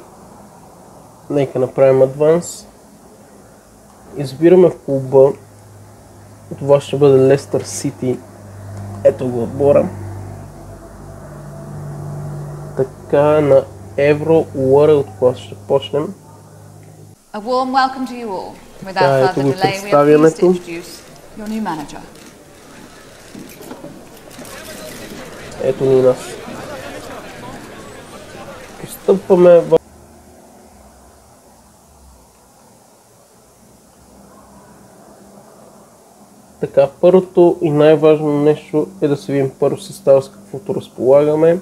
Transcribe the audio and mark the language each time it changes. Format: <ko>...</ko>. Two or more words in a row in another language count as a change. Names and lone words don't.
<bg>Нека направим адванс. Избираме в клуба. Това ще бъде Лестър Сити. Ето го отбора. Така на Евро World Class ще почнем.</bg> <en>A warm welcome to you all. Without further delay, we are pleased to introduce your new manager.</en> <bg>Ето ни нас. Постъпваме в... Така, първото и най-важно нещо е да се видим първо състава с каквото разполагаме.</bg>